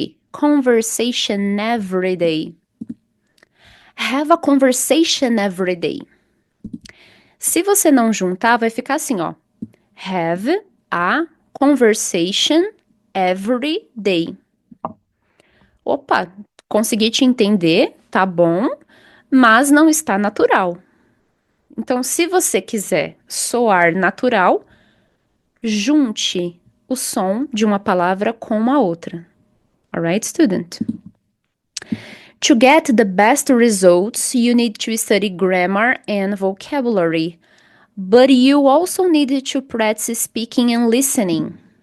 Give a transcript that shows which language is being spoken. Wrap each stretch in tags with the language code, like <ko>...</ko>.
<en>Conversation every day. Have a conversation every day.</en> <pt>Se você não juntar, vai ficar assim, ó.</pt> <en>Have a conversation every day.</en> <pt>Opa, consegui te entender, tá bom, mas não está natural. Então, se você quiser soar natural, junte o som de uma palavra com uma outra.</pt> <en>Alright, student? To get the best results, you need to study grammar and vocabulary. But you also need to practice speaking and listening.</en>